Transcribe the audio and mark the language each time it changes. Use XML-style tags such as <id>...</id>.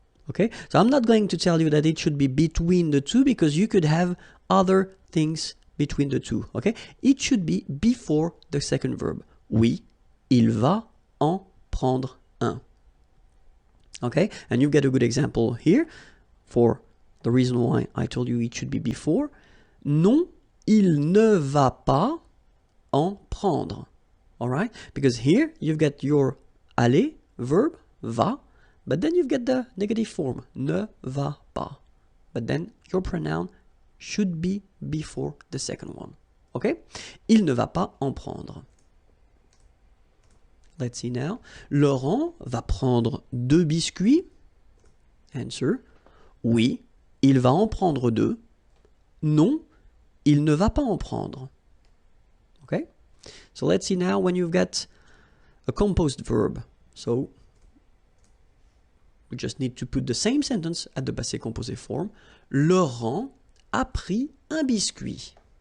<en>Okay, so I'm not going to tell you that it should be between the two because you could have other things between the two. Okay, it should be before the second verb.</en> <fr>Oui, il va en prendre un.</fr> <en>Okay, and you get a good example here for the reason why I told you it should be before.</en> <fr>Non, il ne va pas en prendre.</fr> <en>All right, because here you've got your aller verb, va, but then you've got the negative form,</en> <fr>ne va pas.</fr> <en>But then your pronoun should be before the second one.</en> <fr>Okay? Il ne va pas en prendre.</fr> <en>Let's see now.</en> <fr>Laurent va prendre deux biscuits.</fr> <en>Answer.</en> <fr>Oui, il va en prendre deux. Non, il ne va pas en prendre.</fr> <en>Okay? So let's see now when you've got a composed verb. So we just need to put the same sentence at the passé composé form.</en> <fr>Laurent a pris un biscuit.</fr>